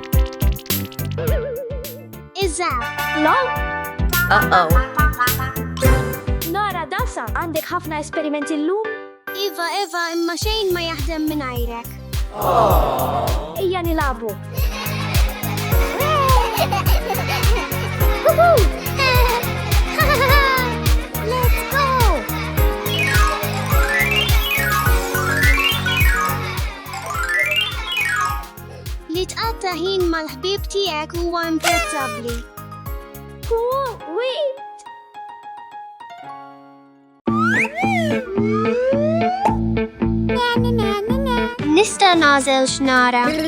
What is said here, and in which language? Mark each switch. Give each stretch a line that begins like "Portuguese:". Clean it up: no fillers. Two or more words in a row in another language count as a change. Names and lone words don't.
Maltese: Iżaw. Lo? Uh-oh. Nara dasa, għandek ħafna esperimenti llum? Iva, imma xejn ma jaħdem minn għajrek. Ejja nilabu. Woohoo!
English: Let's go!
Maltese: Li tqatta ħin mal-ħbib tiegħek huwa imprezzabbli. Wait! Nista' nażel x'nara.